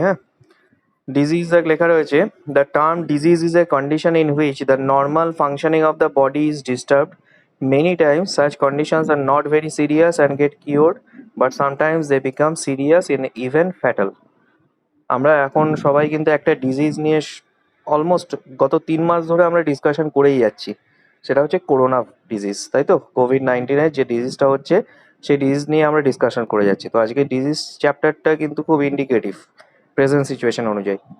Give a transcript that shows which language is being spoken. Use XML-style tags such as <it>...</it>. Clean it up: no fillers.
<bn>হ্যাঁ, ডিজিজ লেখা রয়েছে,</bn> <en>The term disease is a condition in which the normal functioning of the body is disturbed. Many times such conditions are not very serious and get cured, but sometimes they become serious and even fatal.</en> <bn>আমরা এখন সবাই কিন্তু একটা disease নিয়ে almost গত 3 মাস ধরে আমরা discussion করেই যাচ্ছি। সেটা হচ্ছে করোনা ডিজিজ, তাই তো? কোভিড-19 যে ডিজিজটা হচ্ছে সেই ডিজিজ নিয়ে আমরা ডিসকাশন করে যাচ্ছি। তো আজকে ডিজিজ চ্যাপ্টারটা কিন্তু খুব ইন্ডিকেটিভ প্রেজেন্ট সিচুয়েশন অনুযায়ী।</bn>